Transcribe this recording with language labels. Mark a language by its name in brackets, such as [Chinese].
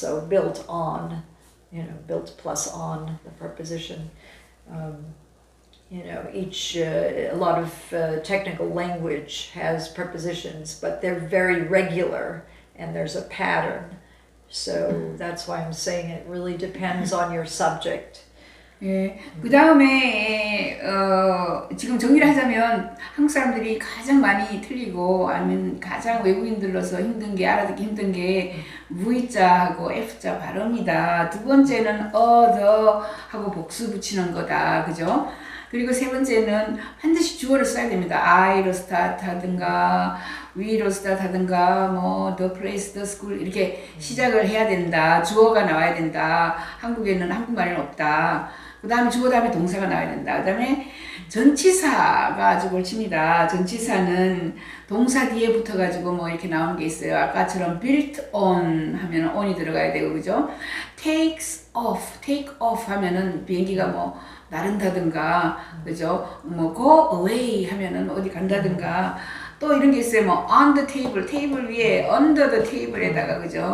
[English] So built on, you know, built plus on the preposition. You know, a lot of technical language has prepositions, but they're very regular and there's a pattern. So that's why I'm saying it really depends on your subject. [Korean] 예, 그 다음에 지금 정리를 하자면 한국 사람들이 가장 많이 틀리고 아니면 가장 외국인들로서 힘든 게 알아듣기 힘든 게 V자하고 F자 발음이다. 두 번째는 the 하고 복수 붙이는 거다. 그죠? 그리고 세 번째는 반드시 주어를 써야 됩니다. I로 start 하든가 we로 start 하든가 뭐 [English] the place, the school [Korean] 이렇게 시작을 해야 된다. 주어가 나와야 된다. 한국에는 한국말에는 없다. 그 다음에 주어 다음에 동사가 나와야 된다. 그 다음에 전치사가 아주 골칩니다. 전치사는 동사 뒤에 붙어가지고 뭐 이렇게 나오는 게 있어요. 아까처럼 [English] built on [Korean] 하면 on이 들어가야 되고, 그죠? [English] take off [Korean] 하면은 비행기가 뭐 나른다든가, 그죠? 뭐 [English] go away [Korean] 하면은 어디 간다든가, 또 이런 게 있어요. 뭐 [English] on the table, [Korean] 테이블 위에 [English] under the table [Korean] 에다가, 그죠?